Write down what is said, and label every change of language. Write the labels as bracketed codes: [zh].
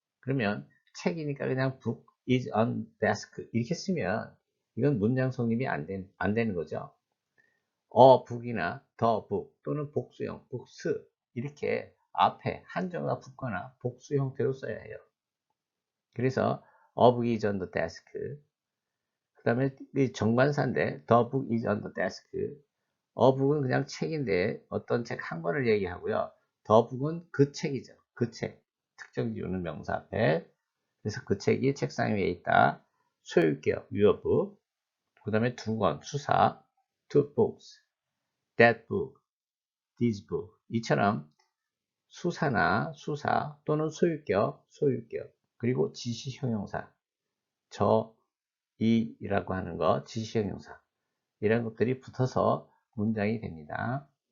[ko] 그러면 책이니까 그냥 [en] book is on desk [ko] 이렇게 쓰면 이건 문장 성립이 안 되는 거죠. book이나 the book 또는 복수형 books 이렇게 앞에 한정어가 붙거나 복수 형태로 써야 해요. 그래서 [en] a book is on the desk [ko] 그 다음에 정관사인데 [en] the book is on the desk [ko] book은 그냥 책인데 어떤 책 한 권을 얘기하고요. the book은 그 책이죠. 그 책. 특정 지우는 명사 앞에. 그래서 그 책이 책상 위에 있다. [en] 소유격, your book. [ko] 그 다음에 두 권, 수사. [en] two books, that book, this book. [ko] 이처럼 수사나 수사 또는 소유격. 그리고 지시 형용사. 이라고 하는 거, 지시 형용사. 이런 것들이 붙어서 문장이 됩니다.